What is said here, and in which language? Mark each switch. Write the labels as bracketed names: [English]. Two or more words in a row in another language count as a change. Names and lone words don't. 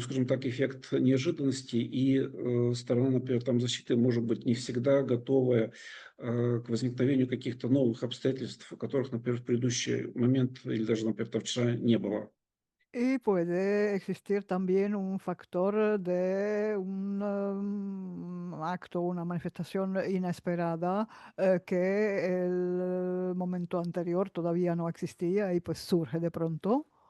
[Russian] скажем так, эффект неожиданности, и сторона, например, там защиты может быть не всегда готовая к возникновению каких-то новых обстоятельств, которых, например, в предыдущий момент или даже, например, там вчера не было. [Spanish] Y puede existir también un factor de un acto, una manifestación inesperada que el momento anterior todavía no existía y pues surge de pronto.